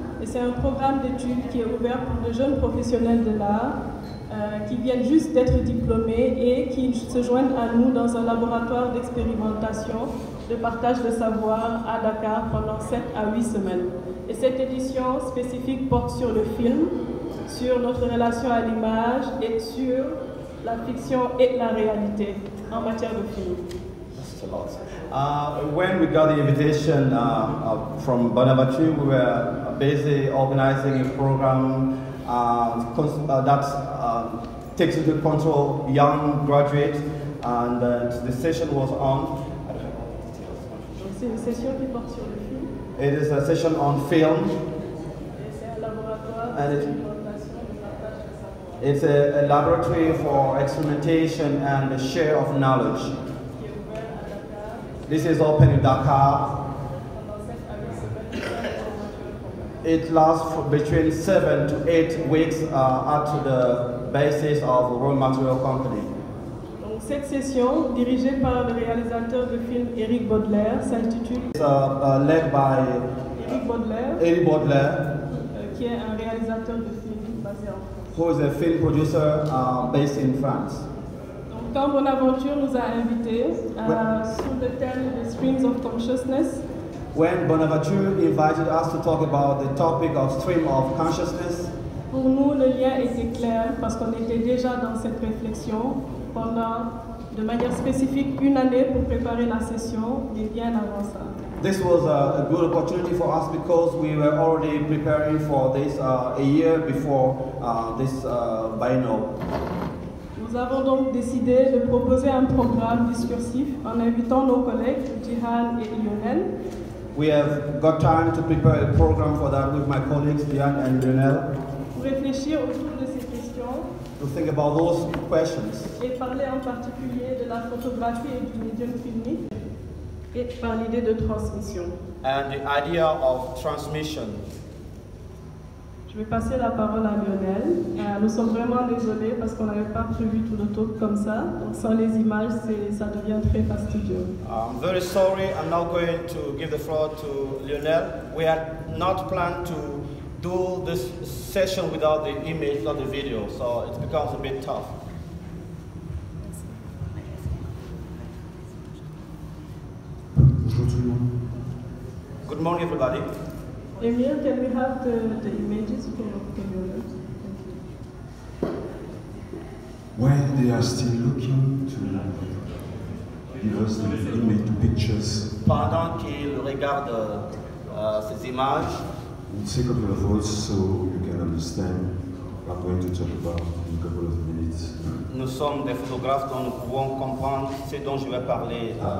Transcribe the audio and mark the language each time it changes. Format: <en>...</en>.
<fr>Et c'est un programme d'études qui est ouvert pour de jeunes professionnels de l'art qui viennent juste d'être diplômés et qui se joignent à nous dans un laboratoire d'expérimentation, de partage de savoir à Dakar pendant 7 à 8 semaines. Et cette édition spécifique porte sur le film, sur notre relation à l'image et sur la fiction et la réalité en matière de film.</fr> <en>When we got the invitation from Bonaventure, we were busy organizing a program that takes into control young graduates, and the session was on.</en> <fr>C'est une session qui porte sur le film.</fr> <en>It is a session on film.</en> <fr>Et c'est un laboratoire d'expérimentation et de partage de savoir.</fr> <en>It's a laboratory for experimentation and the share of knowledge.</en> <fr>Qui est ouvert à Dakar.</fr> <en>This is open in Dakar.</en> <fr>Pendant 7 à 8 semaines.</fr> <en>It lasts for between 7 to 8 weeks at the basis of Raw Material Company.</en> <fr>Donc, cette session, dirigée par le réalisateur de film Eric Baudelaire, s'intitule</fr> <en>Led by Eric Baudelaire,</en> <fr>qui est un réalisateur de film basé en France.</fr> <en>who is a film producer based in France.</en> <fr>Donc, quand Bonaventure nous a invités sous le thème des</fr> <en>Streams of Consciousness, When Bonaventure invited us to talk about the topic of stream of consciousness,</en> <fr>pour nous, le lien était clair parce qu'on était déjà dans cette réflexion pendant, de manière spécifique, une année pour préparer la session et bien avant ça.</fr> <en>this was a good opportunity for us because we were already preparing for this a year before this biennial.</en> <fr>Nous avons donc décidé de proposer un programme discursif en invitant nos collègues Jihan et Lionel.</fr> <en>We have got time to prepare a program for that with my colleagues Diane and Lionel,</en> <fr>Pour réfléchir autour de ces questions</fr> <en>to think about those questions</en> <fr>et parler en particulier de la photographie et du médium filmique et par l'idée de transmission.</fr> <en>and the idea of transmission.</en> <fr>Je vais passer la parole à Lionel. Nous sommes vraiment désolés parce qu'on n'avait pas prévu tout le talk comme ça. Donc sans les images, ça devient très fastidieux.</fr> <en>I'm very sorry, I'm now going to give the floor to Lionel. We had not planned to do this session without the image, not the video, so it becomes a bit tough.</en> <fr>Bonjour tout le monde.</fr> <en>Good morning, everybody. Emile, can we have the images from Lionel? While they are still looking to give us the image, the pictures,</en> <fr>Pendant qu'il regarde ces images,</fr> <en>we'll take up your voice so you can understand what I'm going to talk about in a couple of minutes.</en> <fr>nous sommes des photographes dont nous pouvons comprendre ce dont je vais parler.</fr>